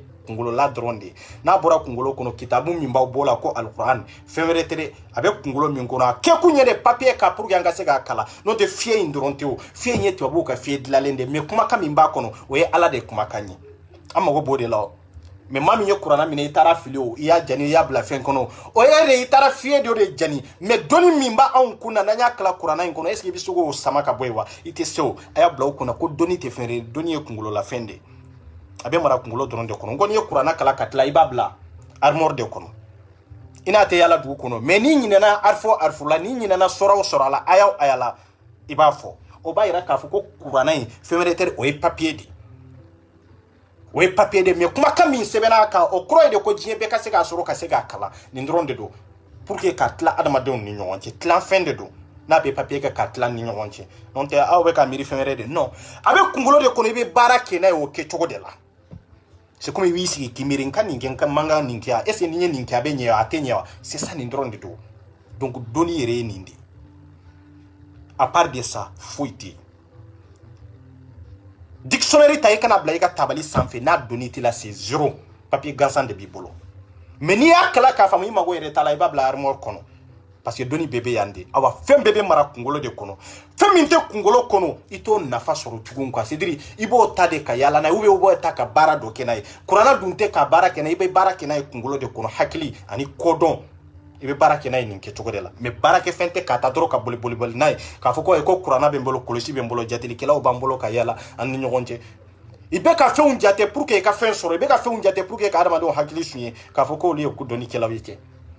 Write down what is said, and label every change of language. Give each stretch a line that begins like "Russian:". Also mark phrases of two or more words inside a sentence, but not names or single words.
Bambara: kunkolola dɔrɔn de n'a bɔra kunkolo kɔnɔ kitabu min b'aw bɔ la ko alquran fɛn wɛrɛ tɛ dɛ a bɛ kunkolo min kɔnɔ a kɛ kun ye de papier ka
French: pour que
Bambara: an ka se k'a kalan n'o tɛ fiɲɛ in dɔrɔn tɛ o fiɲɛ in ye tubabuw ka fiɲɛ dilanlen de mais kumakan min b'a kɔnɔ o ye ala de kumakan ye an mago b'o de la mais maa min ye kuranna minɛ i taara fili o i y'a jani i y'a bila fɛn kɔnɔ o ye de i taara fiɲɛ dɔ de jani mais dɔnni min b'anw kun na n'an y'a kala kuranna in kɔnɔ
French: est ce que
Bambara: i bɛ se k'o sama ka bɔ yen wa i tɛ se o a y'a bila o kunna ko dɔnni tɛ fɛn ye dɔnni ye kunkololafɛn de a bɛ mara kunkolo dɔrɔn de kɔnɔ n kɔni ye kuranna kala ka tila i b'a bila armoire de kɔnɔ i n'a tɛ yala dugu kɔnɔ mais n'i ɲinɛna arifu la n'i ɲinɛna sɔrɔ o sɔrɔ a la aya la i b'a fɔ o b'a yira k'a fɔ ko kuranna in fɛn wɛrɛ tɛ o ye papier de o ye papier de mais kumakan min sɛbɛnna a kan o kɔrɔ ye de ko diɲɛ bɛɛ ka se k'a sɔrɔ ka se k'a kalan nin dɔrɔn de don
French: pour que
Bambara: ka tila adamadenw ni ɲɔgɔn cɛ tilan fɛn de don n'a bɛ papier kɛ ka tila ni ɲɔgɔn cɛ n'o tɛ aw bɛ ka miiri fɛn wɛrɛ de non a bɛ kunkolo de kɔnɔ i bɛ baara kɛ n'a ye o kɛcogo de la
French: c'est comme
Bambara: i b'i sigi k'i miiri n ka nin kɛ n ka man kan nin kɛ
French: est ce que
Bambara: ni ye nin kɛ a bɛ ɲɛ wa a tɛ ɲɛ wa
French: c'est ça
Bambara: nin dɔrɔn de don donc doni yɛrɛ ye nin de
French: à part de ça
Bambara: foyi tɛ yen dictionnaire ta i kana bila i ka tabali sanfɛ n'a doni t'i la
French: c'est zéro papier
Bambara: gansan de b'i bolo mais n'i y'a kala k'a faamu i mago yɛrɛ t'a la i b'a bila armoire kɔnɔ
French: parce que
Bambara: doni bɛɛ bɛ yan de awa fɛn bɛɛ bɛ mara kunkolo de kɔnɔ fɛn min tɛ kunkolo kɔnɔ i t'o nafa sɔrɔ tugun quoi
French: c'est à dire
Bambara: i b'o ta de ka yaala n'a ye
French: ou bien
Bambara: i b'o ta ka baara dɔ kɛ n'a ye kuranna dun tɛ ka baara kɛ n'a ye i bɛ baara kɛ n'a ye kunkolo de kɔnɔ hakili ani kodɔn i bɛ baara kɛ n'a ye nin kɛcogo de la mais baara kɛ fɛn tɛ k'a ta dɔrɔn ka boli n'a ye k'a fɔ ko kuranna bɛ n bolo kɔlɔsi bɛ n bolo jatelikɛlaw b'an bolo ka yaala an ni ɲɔgɔn cɛ i bɛ ka fɛnw jate
French: pour que
Bambara: i ka fɛn sɔrɔ i bɛ ka fɛnw jate
French: pour que
Bambara: ka adamadenw hakili suɲɛ k'a fɔ k'olu ye dɔnnikɛlaw ye kɛ